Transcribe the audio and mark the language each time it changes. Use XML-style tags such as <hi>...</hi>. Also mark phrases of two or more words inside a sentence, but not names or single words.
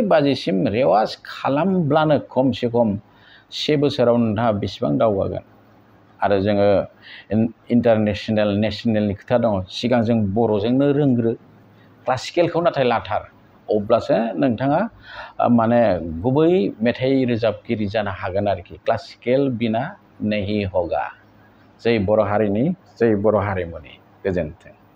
<brx>बाजिसिम रेवाज खालामब्लानो खमसे खम 1 बोसोराव नोंथाङा बेसेबां दावगागोन आरो जोङो इन्टारनेसनेल नेसनेलनि खोथा दङ सिगां जों बर'जोंनो रोंग्रो क्लासिकेलखौ नाथाय लाथार अब्लासो नोंथाङा माने गुबै मेथाइ रोजाबगिरि जानो हागोन आरोखि</brx> <hi>क्लासिकेल बिना नहीं होगा</hi> <brx>जै बर' हारिनि जै बर' हारिमुनि गोजोन्थों</brx>